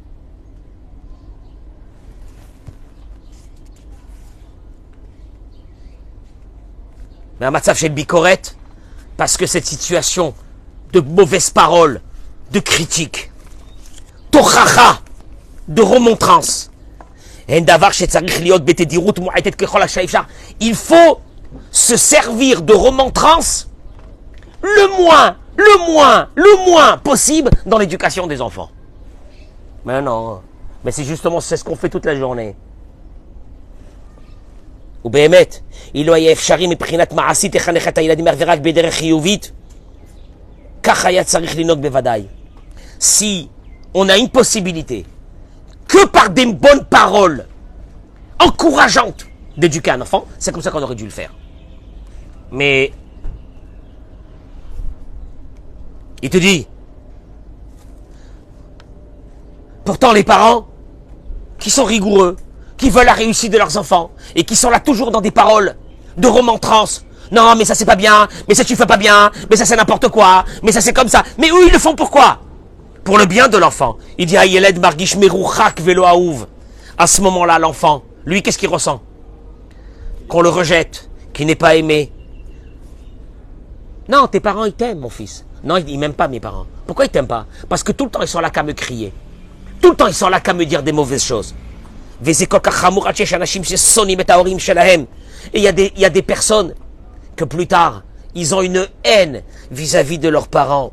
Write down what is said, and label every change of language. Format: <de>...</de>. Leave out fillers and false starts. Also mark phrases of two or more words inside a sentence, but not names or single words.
<fr>Mais un matzav chez le Bikoret, parce que cette situation de mauvaises paroles, de critiques, tochacha, de remontrance, il faut se servir de remontrance le moins possible dans l'éducation des enfants. Mais non, mais c'est justement c'est ce qu'on fait toute la journée.</fr> <he>Ou באמת, אילו היה אפשרי מבחינת מעשית לחנך את הילדים רק בדרך חיובית, כך היה צריך לנהוג בוודאי.</he> <fr>Si on a une possibilité que par des bonnes paroles encourageantes d'éduquer un enfant, c'est comme ça qu'on aurait dû le faire. Mais il te dit, pourtant les parents qui sont rigoureux, qui veulent la réussite de leurs enfants et qui sont là toujours dans des paroles de remontrance. Non, mais ça c'est pas bien, mais ça tu fais pas bien, mais ça c'est n'importe quoi, mais ça c'est comme ça. Mais eux ils le font pourquoi? Pour le bien de l'enfant. Il dit</fr> <he>הילד מרגיש מרוחק ולא אהוב.</he> <fr>À ce moment-là, l'enfant, lui, qu'est-ce qu'il ressent? Qu'on le rejette, qu'il n'est pas aimé. Non, tes parents, ils t'aiment, mon fils. Non, ils m'aiment pas, mes parents. Pourquoi ils t'aiment pas? Parce que tout le temps, ils sont là qu'à me crier. Tout le temps, ils sont là qu'à me dire des mauvaises choses. Et il y a des personnes que plus tard, ils ont une haine vis-à-vis de leurs parents.</fr>